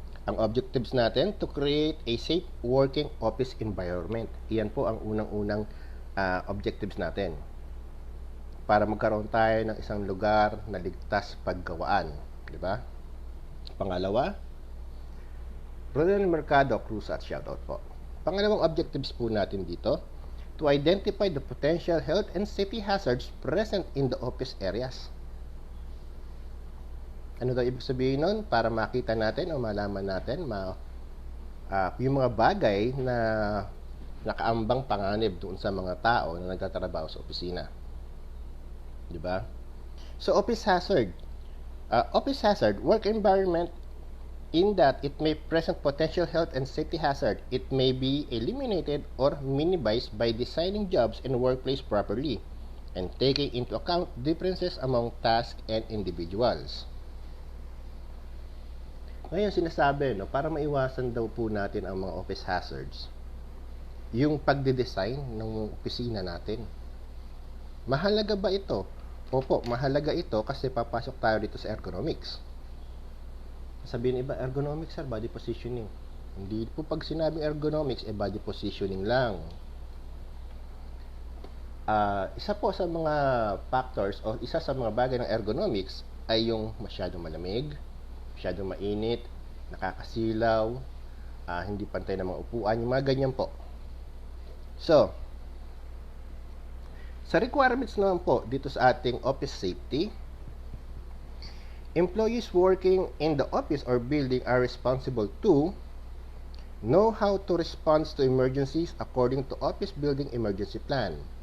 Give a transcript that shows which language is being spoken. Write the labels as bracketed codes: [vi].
[tl] Ang objectives natin [en] to create a safe working office environment. [tl] Iyan po ang unang-unang objectives natin. Para magkaroon tayo ng isang lugar na ligtas paggawaan. Di ba? Pangalawa, Ronel Mercado Cruz at shoutout po. Pangalawang objectives po natin dito, [en] to identify the potential health and safety hazards present in the office areas. [tl] Ano daw ibig sabihin nun? Para makita natin o malaman natin yung mga bagay na nakaambang panganib doon sa mga tao na nagtatrabaho sa opisina. Di ba? [en] So, office hazard. Office hazard, work environment in that it may present potential health and safety hazard. It may be eliminated or minimized by designing jobs and workplace properly and taking into account differences among tasks and individuals. [tl] Ngayon sinasabi, para maiwasan daw po natin ang mga office hazards, yung pagde-design ng opisina natin. Mahalaga ba ito? Opo, mahalaga ito kasi papasok tayo dito sa ergonomics. Sabihin iba, ergonomics sir, body positioning. Hindi po pag sinabing ergonomics, body positioning lang. Isa po sa mga factors o isa sa mga bagay ng ergonomics ay yung masyadong malamig, masyadong mainit, nakakasilaw, hindi pantay na mga upuan, yung mga ganyan po. So, sa requirements naman po dito sa ating office safety, [en] employees working in the office or building are responsible to know how to respond to emergencies according to office building emergency plan.